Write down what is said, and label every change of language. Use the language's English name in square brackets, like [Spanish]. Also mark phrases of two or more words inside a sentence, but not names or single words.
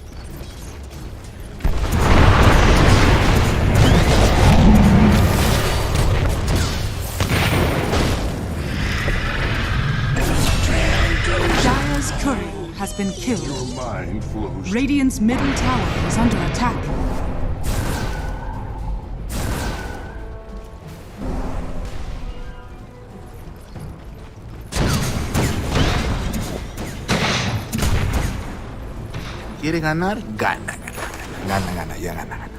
[English] Dire's courier has been killed. Your mind flows. Radiant's middle tower is under attack. [Spanish] ¿Quiere ganar? Gana, ya gana.